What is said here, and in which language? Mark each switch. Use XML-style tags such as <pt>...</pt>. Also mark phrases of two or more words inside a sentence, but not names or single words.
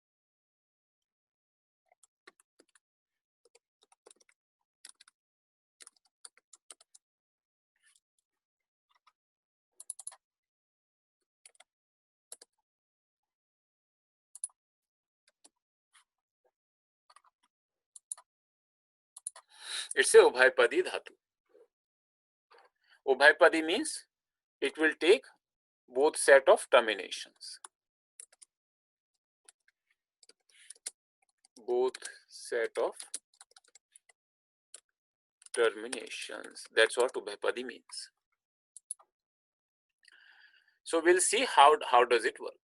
<en>It's a</en> <pi>ubhayapadi dhatu.</pi> <en>Ubhayapadi means it will take both set of terminations. Both set of terminations. That's what Ubhayapadi means. So we'll see how does it work.</en>